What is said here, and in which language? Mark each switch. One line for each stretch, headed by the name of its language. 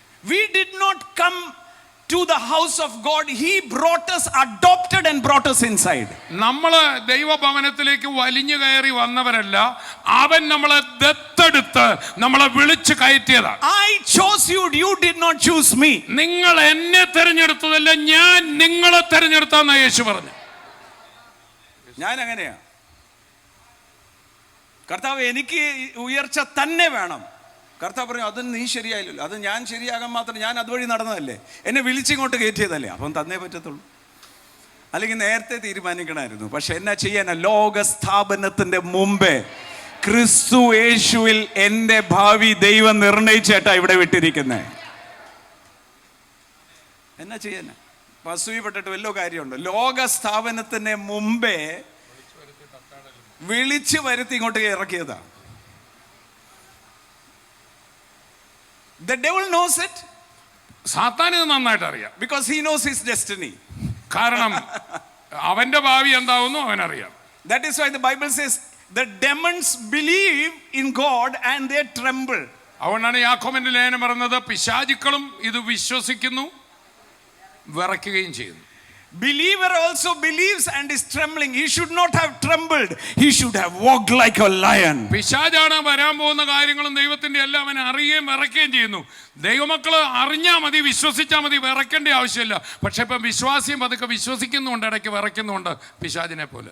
English: We did not come to the house of God. He brought us, adopted and brought us inside.
Malayalam: നമ്മൾ ദൈവഭവനത്തിലേക്ക് വലിഞ്ഞു കയറി വന്നവരല്ല, അവൻ നമ്മളെ ദത്തെടുത്ത് നമ്മളെ വിളിച്ചു കയറ്റിയതാണ്.
English: I chose you, you did not choose me.
Malayalam: നിങ്ങൾ എന്നെ തെരഞ്ഞെടുത്തതല്ല, ഞാൻ നിങ്ങളെ തെരഞ്ഞെടുത്താന്ന് യേശു പറഞ്ഞു. ഞാൻ അങ്ങനെയാ. കർത്താവ് എനിക്ക് ഉയർച്ച തന്നെ വേണം. കർത്താവ് പറഞ്ഞു അത് നീ ശരിയായില്ലല്ലോ, അത് ഞാൻ ശരിയാകാൻ മാത്രം, ഞാൻ അതുവഴി നടന്നതല്ലേ, എന്നെ വിളിച്ചിങ്ങോട്ട് കയറ്റിയതല്ലേ, അപ്പം തന്നേ പറ്റത്തുള്ളൂ. അല്ലെങ്കിൽ നേരത്തെ തീരുമാനിക്കണമായിരുന്നു. പക്ഷെ എന്നാ ചെയ്യാനാ, ലോക സ്ഥാപനത്തിന്റെ മുമ്പേ ക്രിസ്തു യേശുവിൽ എൻ്റെ ഭാവി ദൈവം നിർണയിച്ചേട്ടാ ഇവിടെ വിട്ടിരിക്കുന്നേ. എന്നാ ചെയ്യാനാ, അസൂയപ്പെട്ടിട്ട് വല്ലോ കാര്യമുണ്ടോ? ലോക സ്ഥാപനത്തിന് മുമ്പേ വിളിച്ചു വരുത്തി ഇങ്ങോട്ട് ഇറക്കിയതാ.
English: The devil knows it.
Malayalam: സാത്താൻ ഇത് നന്നായിട്ട് അറിയാം.
English: Because he knows his destiny.
Malayalam: കാരണം അവന്റെ ഭാവി എന്താവുന്നു അവനറിയാം.
English: That is why the Bible says the demons believe in God and they tremble.
Malayalam: അതുകൊണ്ടാണ് യാക്കോബിന്റെ ലേഖനം പറയുന്നത് പിശാചുക്കളും ഇത് വിശ്വസിക്കുന്നു, വിറയ്ക്കുകയും ചെയ്യുന്നു.
English: Believer also believes and is trembling. He should not have trembled. He should have walked like a lion.
Malayalam: പിശാചാണ് വരാൻ പോകുന്ന കാര്യങ്ങളും ദൈവത്തിന്റെ എല്ലാം അവൻ അറിയുകയും വിറയ്ക്കുകയും ചെയ്യുന്നു. ദൈവമക്കള് അറിഞ്ഞാൽ മതി, വിശ്വസിച്ചാൽ മതി, വിറയ്ക്കേണ്ട ആവശ്യമില്ല. പക്ഷെ ഇപ്പം വിശ്വാസിയും അതൊക്കെ വിശ്വസിക്കുന്നുണ്ട്, ഇടയ്ക്ക് വിറയ്ക്കുന്നുണ്ട് പിശാചിനെ പോലെ.